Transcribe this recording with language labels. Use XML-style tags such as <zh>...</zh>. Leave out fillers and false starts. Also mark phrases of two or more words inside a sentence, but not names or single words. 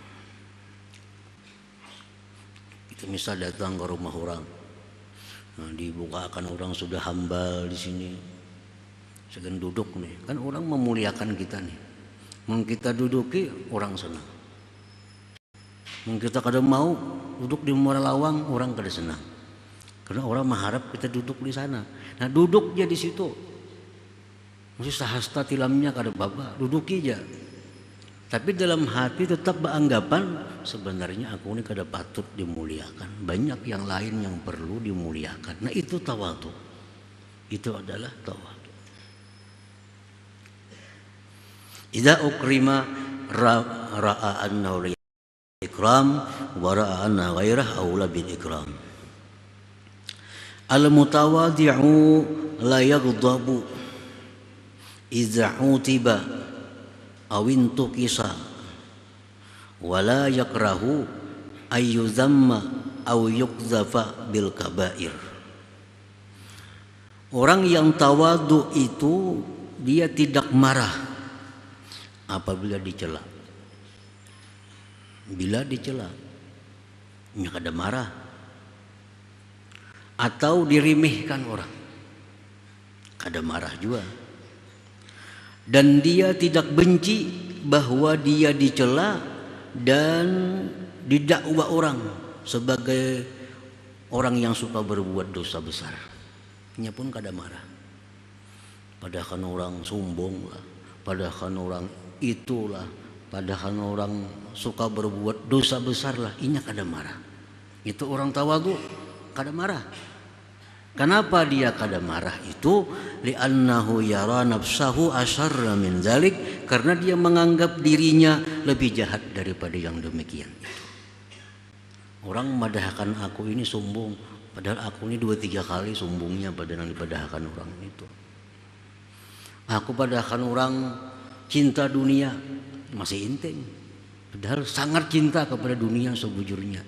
<bjn>Kita misal datang ke rumah orang, nah, dibukakan orang sudah hambal di sini, segan duduk nih, kan orang memuliakan kita nih. Mau kita duduki orang senang. Mau kita kada mau duduk di muara lawang, orang kada senang.</bjn> <id>Karena orang mengharap kita duduk di sana.</id> <bjn>Nah, duduk aja di situ. Mesti sahasta tilamnya kada baba, duduki aja. Tapi dalam hati tetap beranggapan sebenarnya aku ini kada patut dimuliakan.</bjn> <id>Banyak yang lain yang perlu dimuliakan. Nah, itu tawadhu. Itu adalah tawadhu.</id> <ar>إذا أكرم رأى أنه إكرام ورأى أن غيره أولى بالإكرام. المتواضع لا يغضب إذا عوتب أو انتقص ولا يكره أن يذم أو يقذف بالكبائر.</ar> <id>Orang yang tawadhu itu dia tidak marah apabila dicela.</id> <bjn>bila dicela, nya kada marah. Atau dirimihkan orang, kada marah juga.</bjn> <id>Dan dia tidak benci bahwa dia dicela dan didakwa orang sebagai orang yang suka berbuat dosa besar.</id> <bjn>Nya pun kada marah. Padahal orang sombong lah, padahal orang itulah, padahal orang suka berbuat dosa besar lah, inya kada marah. Itu orang tawadhu kada marah. Kenapa dia kada marah itu?</bjn> <ar>لأنه يرى نفسه أشر من ذلك,</ar> <id>karena dia menganggap dirinya lebih jahat daripada yang demikian itu.</id> <bjn>Orang memadahkan aku ini sombong, padahal aku ini 2-3 kali sombongnya pada yang dipadahkan orang itu. Aku padahkan orang cinta dunia, masih inteng, padahal sangat cinta kepada dunia sebujurnya.</bjn>